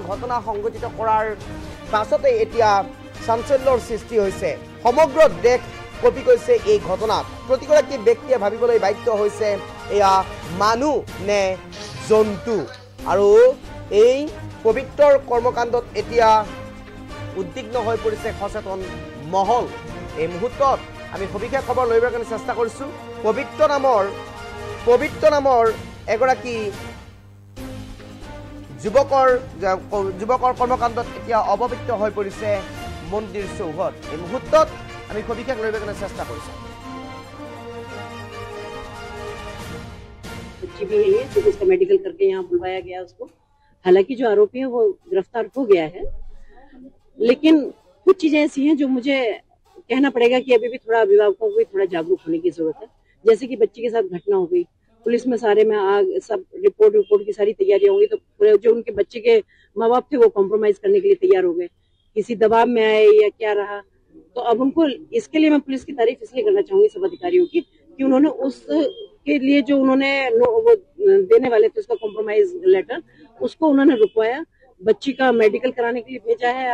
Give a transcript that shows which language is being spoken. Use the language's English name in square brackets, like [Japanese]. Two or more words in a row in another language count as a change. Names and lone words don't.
[Assamese] ঘটনা সংঘটিত কৰাৰ পাছতে এতিয়া চাঞ্চল্যৰ সৃষ্টি হৈছে সমগ্ৰ দেশ কপি গৈছে এই ঘটনাত প্ৰতিগৰাকী ব্যক্তিয়ে ভাবিবলৈ বাধ্য হৈছে এয়া মানুহ নে জন্তু আৰু এই পবিত্ৰৰ কৰ্মকাণ্ডত এতিয়া উদ্বিগ্ন হৈ পৰিছে সচেতন মহল এই মুহূৰ্তত আমি সবিশেষ খবৰ লইবৰ কাৰণে চেষ্টা কৰিছো পবিত্ৰ নামৰ এগৰাকী যুৱকৰ কৰ্মকাণ্ডত এতিয়া অপবিত্ৰ হৈ পৰিছে মন্দিৰ চৌহদ এই মুহূৰ্তত আমি সবিশেষ লইবৰ কাৰণে চেষ্টা কৰিছো [Hindi] बच्ची भी है तो उसका मेडिकल करके यहाँ बुलवाया गया उसको हालांकि जो आरोपी है वो गिरफ्तार हो गया है लेकिन कुछ चीजें ऐसी हैं जो मुझे कहना पड़ेगा कि अभी भी थोड़ा अभिभावकों को भी थोड़ा जागरूक होने की जरूरत है जैसे कि बच्ची के साथ घटना हो गई पुलिस में सारे में आग सब रिपोर्ट की सारी तैयारियां होंगी तो जो उनके बच्चे के माँ बाप थे वो कॉम्प्रोमाइज करने के लिए तैयार हो गए किसी दबाव में आए या क्या रहा तो अब उनको इसके लिए मैं पुलिस की तारीफ इसलिए करना चाहूंगी सब अधिकारियों की कि उन्होंने उसके लिए जो उन्होंने वो देने वाले थे उसका [English] compromise letter [Hindi] उसको उन्होंने रुकवाया बच्ची का मेडिकल कराने के लिए भेजा है